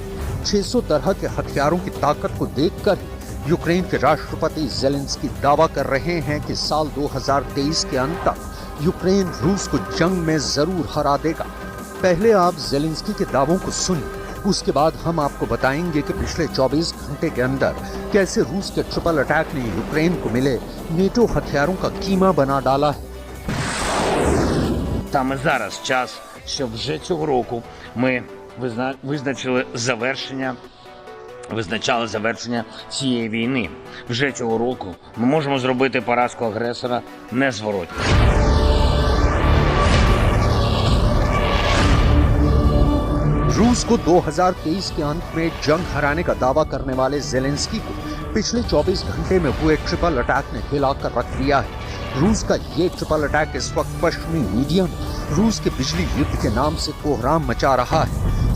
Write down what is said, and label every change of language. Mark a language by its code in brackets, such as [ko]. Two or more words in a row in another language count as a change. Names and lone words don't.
[hi] 600 तरह के हथियारों की ताकत को देखकर यूक्रेन के राष्ट्रपति ज़ेलेंस्की दावा कर रहे हैं कि साल 2023 के अंत तक यूक्रेन रूस को जंग में जरूर हरा देगा। पहले आप ज़ेलेंस्की के दावों को सुनिए, उसके बाद हम आपको बताएंगे कि पिछले 24 घंटे के अंदर कैसे रूस के [en] triple attack [hi] ने यूक्रेन को मिले नेटो हथियारों का कीमा बना डाला है। [uk] Саме зараз час, щоб вже цього року ми визначали завершення цієї війни. Вже цього року ми можемо зробити поразку агресора незворотньо. [hi] रूस को 2023 के अंत में जंग हराने का दावा करने वाले ज़ेलेंस्की को पिछले 24 घंटे में हुए [en] triple attack [hi] ने हिलाकर रख दिया है। रूस का ये [en] triple attack [hi] इस वक्त पश्चिमी मीडिया में रूस के बिजली युद्ध के नाम से कोहराम मचा रहा है।